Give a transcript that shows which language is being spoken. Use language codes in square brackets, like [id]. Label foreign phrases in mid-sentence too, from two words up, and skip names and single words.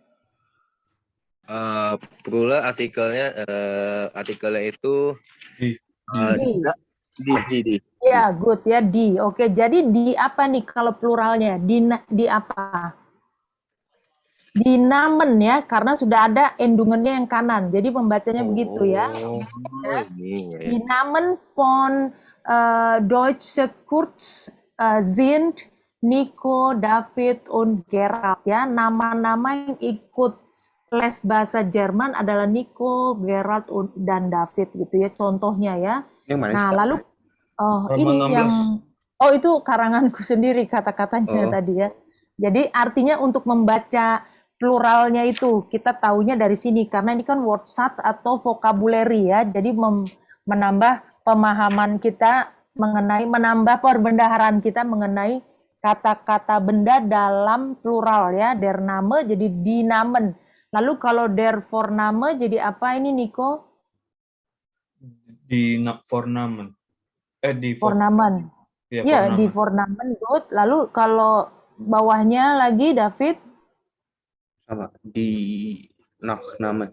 [id] Plural artikelnya itu di. Ya, good ya, di. Oke, jadi di apa nih kalau pluralnya? Di apa? [de] Di Namen ya, [id] karena sudah ada endungannya yang kanan. Jadi pembacanya begitu ya. [de] Die Namen von Deutsche Kurz sind Nico, David, und Gerald ya. [id] Nama-nama yang ikut les bahasa Jerman adalah Nico, Gerald, dan David gitu ya. Contohnya ya. Nah, lalu ini yang itu karanganku sendiri kata-katanya tadi ya. Jadi artinya untuk membaca pluralnya itu kita taunya dari sini karena ini kan word Satz atau vocabulary ya. Jadi menambah pemahaman kita menambah perbendaharaan kita mengenai kata-kata benda dalam plural ya. [de] Der Name [id] jadi [de] die Namen. [id] Lalu kalau [de] der Vorname [id] jadi apa ini Nico? [de] Di Vornamen. Di Vornamen. Ya, di Vornamen good. [id] Lalu kalau bawahnya lagi David? Sama [de] di Nachname.